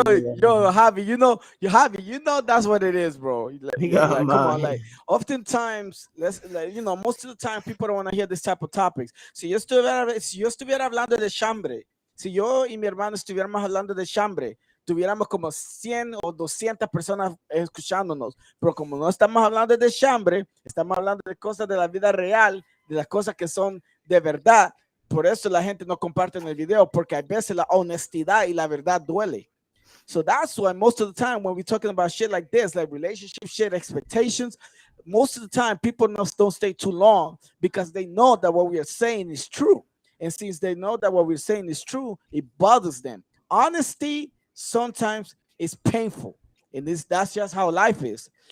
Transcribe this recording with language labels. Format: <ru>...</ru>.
<en>Javi, you know that's what it is, bro. he got Like, come on, money. like, oftentimes, most of the time, people don't want to hear this type of topics.</en> <es>Si yo estuviera hablando de chambre, si yo y mi hermano estuviéramos hablando de chambre, tuviéramos como 100 o 200 personas escuchándonos, pero como no estamos hablando de chambre, estamos hablando de cosas de la vida real, de las cosas que son de verdad. Por eso la gente no comparte en el video, porque a veces la honestidad y la verdad duele.</es> <en>So that's why most of the time when we're talking about shit like this, like relationship shit, expectations, most of the time people don't stay too long because they know that what we are saying is true. And since they know that what we're saying is true, it bothers them. Honesty sometimes is painful. And that's just how life is.</en>